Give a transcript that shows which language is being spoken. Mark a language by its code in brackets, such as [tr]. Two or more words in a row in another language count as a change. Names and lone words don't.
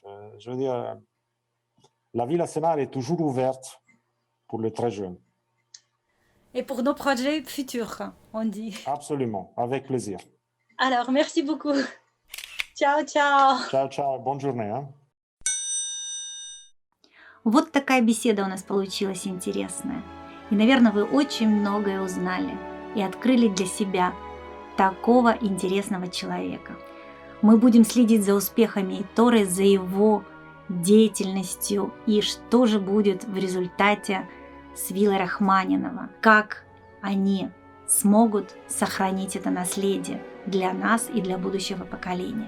[fr] Je veux dire, la Villa Sénart est toujours ouverte pour les très jeunes. Et pour nos projets futurs, on dit. Absolument, avec plaisir. Alors, merci beaucoup. Ciao, ciao. Ciao, ciao, bonne journée. Hein? [ru] Вот такая беседа у нас получилась интересная. И, наверное, вы очень многое узнали и открыли для себя такого интересного человека. Мы будем следить за успехами Этторе, за его деятельностью и что же будет в результате с Виллой Рахманинова, как они смогут сохранить это наследие для нас и для будущего поколения.